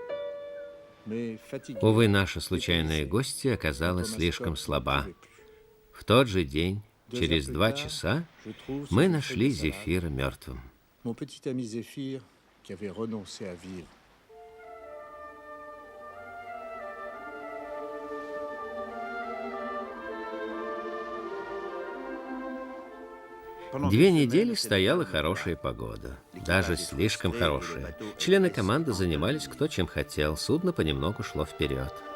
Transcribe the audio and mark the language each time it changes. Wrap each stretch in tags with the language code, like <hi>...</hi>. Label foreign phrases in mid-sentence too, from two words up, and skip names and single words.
<ru>Увы, наша случайная гостья оказалась слишком слаба. В тот же день, через 2 часа, мы нашли Зефира мертвым.</ru> <fr>Mon petit ami Zéphyr, qui avait renoncé à vivre.</fr> <ru>Две недели стояла хорошая погода, даже слишком хорошая. Члены команды занимались кто чем хотел, судно понемногу шло вперед.</ru>